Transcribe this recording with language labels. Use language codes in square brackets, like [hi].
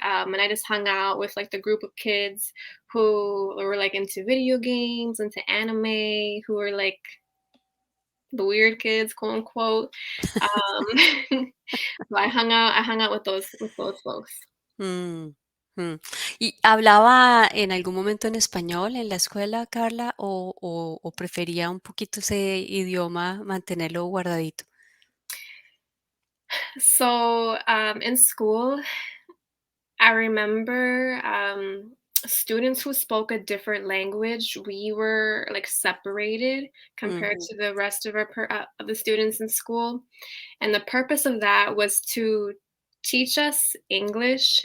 [en] And I just hung out with like the group of kids who were like into video games, into anime, who were like the weird kids, quote unquote. Um, so I hung out with those folks. mm, mm. [es] ¿Y hablaba en algún momento en español en la escuela, Carla, o prefería un poquito ese idioma mantenerlo guardadito? [en] So in school, I remember students who spoke a different language. We were like separated compared Ujú, to the rest of of the students in school, and the purpose of that was to teach us English.